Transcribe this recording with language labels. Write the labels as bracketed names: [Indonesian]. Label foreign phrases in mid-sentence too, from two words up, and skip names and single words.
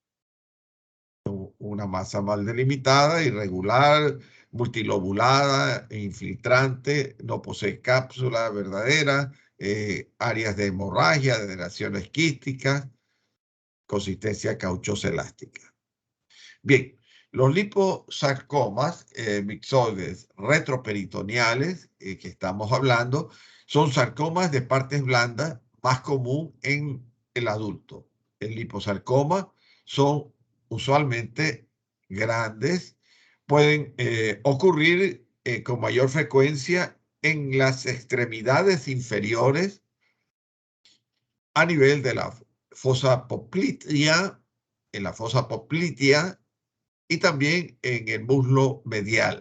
[Spanish] Una masa mal delimitada, irregular, multilobulada, infiltrante, no posee cápsula verdadera, áreas de hemorragia, de relaciones quísticas, consistencia cauchosa elástica. Bien, los liposarcomas mixoides retroperitoneales que estamos hablando son sarcomas de partes blandas más común en el adulto. El liposarcoma son usualmente grandes, pueden ocurrir con mayor frecuencia en las extremidades inferiores a nivel de la fosa poplitea, en la fosa poplitea y también en el muslo medial.